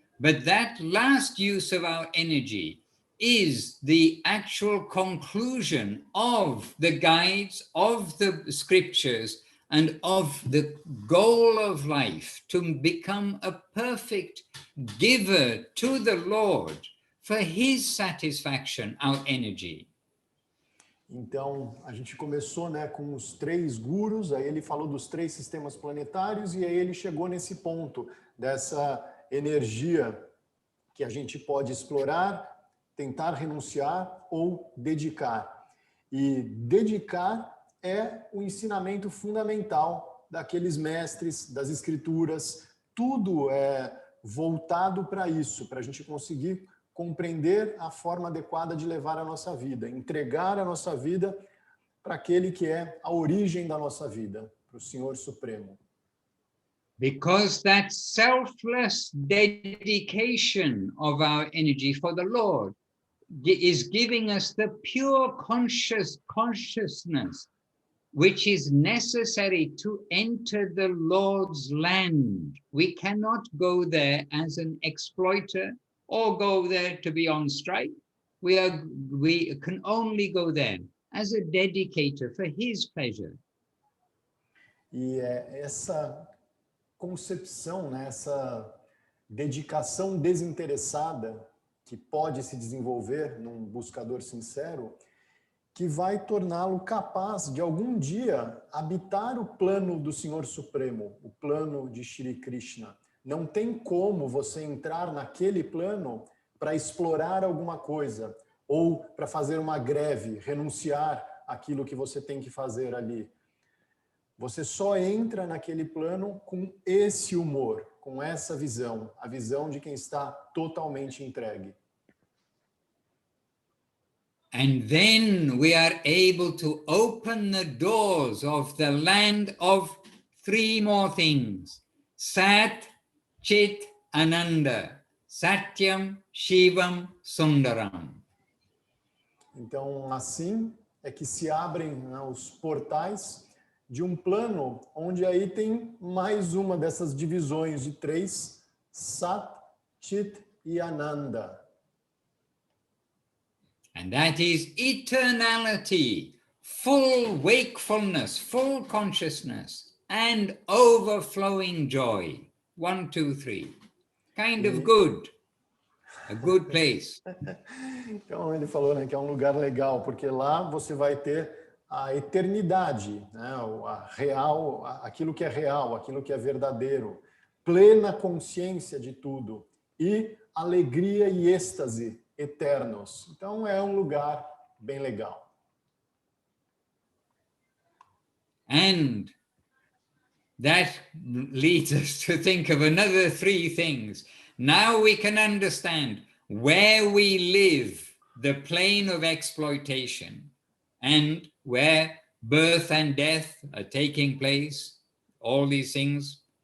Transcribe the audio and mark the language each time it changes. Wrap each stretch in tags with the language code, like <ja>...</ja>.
<en>But that last use of our energy is the actual conclusion of the guides, of the scriptures, and of the goal of life, to become a perfect giver to the Lord for his satisfaction, our energy.</en> <pt>Então, a gente começou, né, com os três gurus, aí ele falou dos três sistemas planetários e aí ele chegou nesse ponto dessa energia que a gente pode explorar, tentar renunciar ou dedicar. E dedicar é o ensinamento fundamental daqueles mestres, das escrituras, tudo é voltado para isso, para a gente conseguir compreender a forma adequada de levar a nossa vida, entregar a nossa vida para aquele que é a origem da nossa vida, para o Senhor Supremo.</pt> <en>Because that selfless dedication of our energy for the Lord is giving us the pure consciousness which is necessary to enter the Lord's land. We cannot go there as an exploiter or go there to be on strike. We can only go there as a dedicator for his pleasure.</en> <pt>E essa concepção, né, essa dedicação desinteressada que pode se desenvolver num buscador sincero, que vai torná-lo capaz de algum dia habitar o plano do Senhor Supremo, o plano de Shri Krishna. Não tem como você entrar naquele plano para explorar alguma coisa ou para fazer uma greve, renunciar àquilo que você tem que fazer ali. Você só entra naquele plano com esse humor, com essa visão, a visão de quem está totalmente entregue.</pt> <en>And then we are able to open the doors of the land of three more things.</en> <sa>Sat, Chit, Ananda. Satyam, Shivam, Sundaram.</sa> <pt>Então, assim é que se abrem, né, os portais de um plano onde aí tem mais uma dessas divisões de três, Sat, Chit e Ananda.</pt> <en>And that is eternality, full wakefulness, full consciousness, and overflowing joy. 1, 2, 3. Kind of good. A good place.</en> <pt>Então ele falou, né, que é um lugar legal, porque lá você vai ter a eternidade, né, a real, aquilo que é real, aquilo que é verdadeiro, plena consciência de tudo e alegria e êxtase eternos. Então é um lugar bem legal.</pt> <en>And that leads us to think of another three things. Now we can understand where we live, the plane of exploitation, and where birth and death are taking place, all these things.</en>